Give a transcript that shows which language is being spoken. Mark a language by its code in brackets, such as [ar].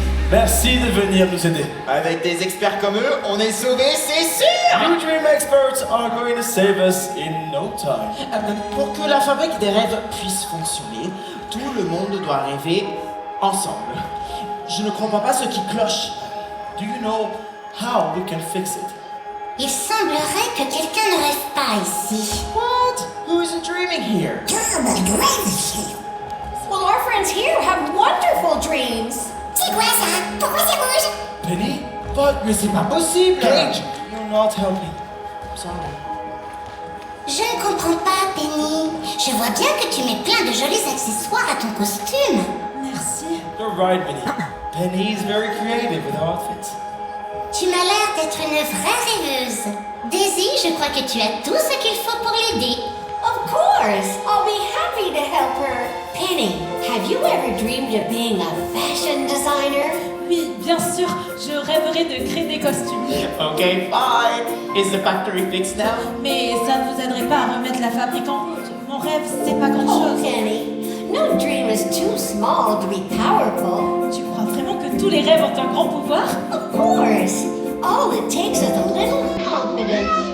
[fr] Merci de venir nous aider. Avec des experts comme eux, on est sauvés, c'est sûr! [en] You dream experts are going to save us in no time. [fr] Pour que la fabrique des rêves puisse fonctionner, tout le monde doit rêver ensemble. Je ne comprends pas ce qui cloche. [en] Do you know how we can fix it? [fr] Il semblerait que quelqu'un ne rêve pas ici. [en] What? Who isn't dreaming here? Well, our friends here have wonderful dreams. [fr] C'est quoi ça? Pourquoi c'est rouge? [en] Penny? But [fr] Mais c'est pas possible! [en] Cage, you're not helping. Sorry. [fr] Je ne comprends pas, Penny. Je vois bien que tu mets plein de jolis accessoires à ton costume. Merci. [en] You're right, Minnie. Penny is very creative with her outfits. [fr] Tu m'as l'air d'être une vraie rêveuse. Daisy, je crois que tu as tout ce qu'il faut pour l'aider. [en] Of course. I'll be happy to help her. Penny, have you ever dreamed of being a fashion designer? [fr] Oui, bien sûr. Je rêverais de créer des costumes. [en] Okay, fine. Is the factory fixed now? [fr] Mais ça ne vous aiderait pas à remettre la fabrique en route. Mon rêve, c'est pas grand-chose. [en] Penny, no dream is too small to be powerful. [fr] Tu crois vraiment que tous les rêves ont un grand pouvoir? [en] Of course. All it takes is a little confidence.